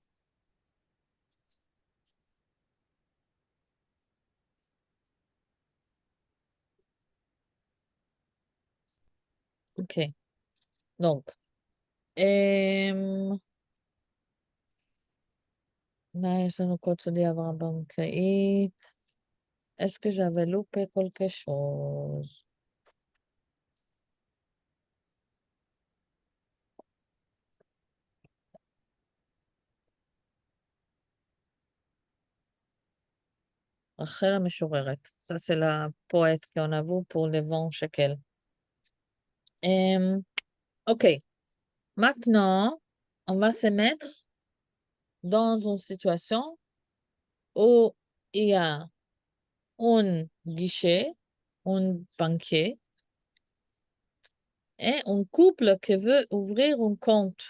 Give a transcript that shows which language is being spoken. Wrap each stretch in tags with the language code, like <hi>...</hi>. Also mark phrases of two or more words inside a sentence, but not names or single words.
<fr>OK. Donc, là,</fr> <he>יש לנו קוד סודי העברה בנקאית.</he> <fr>Est-ce que j'avais loupé quelque chose?</fr> <he>רחל המשוררת.</he> <fr>Ça, c'est la poète qu'on a vu pour les 20 shekels. OK. Maintenant, on va se mettre dans une situation où il y a un guichet, un banquier et un couple qui veut ouvrir un compte.</fr>